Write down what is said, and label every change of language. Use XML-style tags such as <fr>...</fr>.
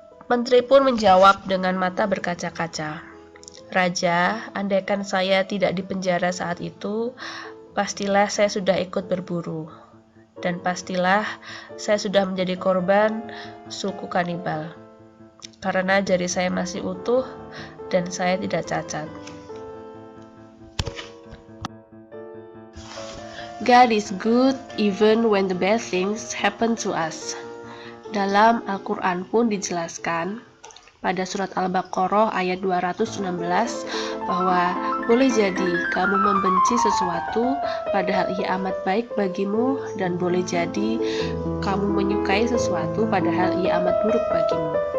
<id>Menteri pun menjawab dengan mata berkaca-kaca. Raja, andaikan saya tidak dipenjara saat itu, pastilah saya sudah ikut berburu. Dan pastilah saya sudah menjadi korban suku kanibal. Karena jari saya masih utuh dan saya tidak cacat.</id> <en>God is good even when the bad things happen to us.</en> <id>Dalam Al-Quran pun dijelaskan pada surat Al-Baqarah ayat 216 bahwa boleh jadi kamu membenci sesuatu padahal ia amat baik bagimu, dan boleh jadi kamu menyukai sesuatu padahal ia amat buruk bagimu.</id>